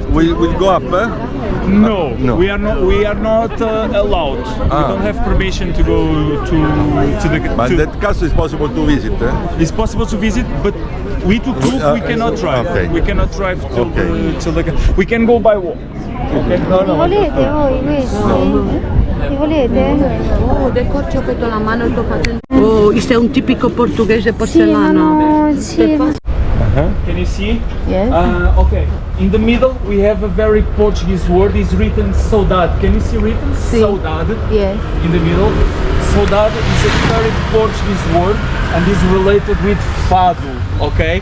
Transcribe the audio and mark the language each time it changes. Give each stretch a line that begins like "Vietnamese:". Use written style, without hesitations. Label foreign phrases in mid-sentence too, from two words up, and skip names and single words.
English: We'll go up, eh? No, we are not allowed. We don't have permission to go to the. But that castle is possible to visit, eh? It's possible to visit, but we TukTuk we cannot drive. Okay. We cannot drive till the. We can go by walk. Okay.
Italian: Li volete voi questi? Li volete? Oh, decorcio con la mano e lo faccio.
Portuguese: Oh, isto é típico português de
Italian: Sì, ma
Portuguese: porcelana.
Italian: no, sì.
English: Can you see? Yes. Okay. In the middle we have a very Portuguese word. It's written saudade. Can you see written? Sí. Saudade. Yes. In the middle. Saudade is a very Portuguese word and is related with Fado, okay?